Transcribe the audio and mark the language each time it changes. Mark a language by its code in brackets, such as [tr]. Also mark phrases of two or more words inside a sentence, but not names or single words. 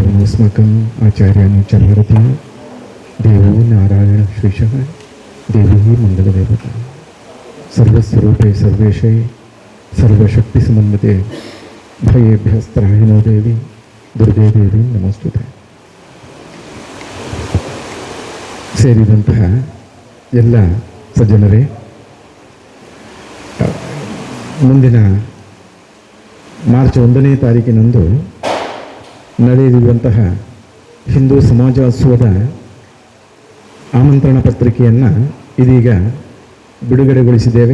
[sa] अस्माकम् आचार्याणि च भारती देवो नारायण श्रीशः देवी मंगलदेवता सर्वस्वरूपे सर्वेशे सर्वशक्तिसमन्विते भयेभ्यस्त्राहिनो देवी दुर्गे देवी ನಮಸ್ತುತೆ. [kn] ಸೇರಿದಂತಹ ಎಲ್ಲ ಸಜ್ಜನರೇ, ಮುಂದಿನ ಮಾರ್ಚ್ 1ನೇ ತಾರೀಕಿನಂದು ನಡೆಯಲಿರುವಂತಹ ಹಿಂದೂ ಸಮಾಜೋತ್ಸವದ ಆಮಂತ್ರಣ ಪತ್ರಿಕೆಯನ್ನು ಇದೀಗ ಬಿಡುಗಡೆಗೊಳಿಸಿದ್ದೇವೆ.